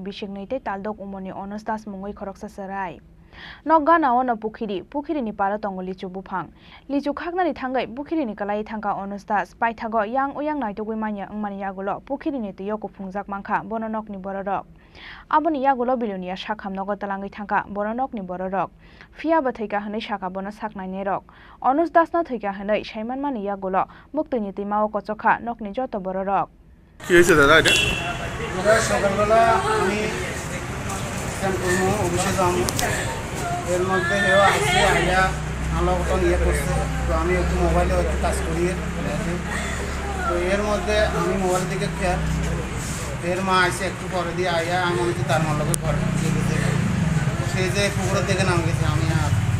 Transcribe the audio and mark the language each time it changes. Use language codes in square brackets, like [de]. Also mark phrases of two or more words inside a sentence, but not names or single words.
[trp] bisingni tei daldog umoni Onustas mungoi khoroksa sarai Nogana ono pukhiri ni para tongo lichu bufang lichu khaknani thangai pukhiri ni kalai thangka Onustas paithago yang uyang naitogui manya angmani yagulo pukhiri ni tuyo kupungjak mangkha bononok ni bororok aboni yagulo bilonia sakhamnogo talangai thangka bononok ni bororok fia bathaika hanai saka bono saknai nerok Onustas no thaika hanai saiman mani yagulo muktini timao kochokha nokni joto bororok [bn] কি হয়েছে দাদা এটা সকালবেলা আমি অফিসে যাবো এর মধ্যে হেও আসছে আইয়া আলোকটা নিয়ে করছে তো আমি একটু মোবাইলে একটু কাজ করি তো এর মধ্যে আমি মোবাইল দিকে খেয়াল এর মা আসে একটু পরে দিয়ে আইয়া আমি মনে হচ্ছে তার মালকে ঘরে সে যে পুকুরের দিকে নাম গেছে আমি আর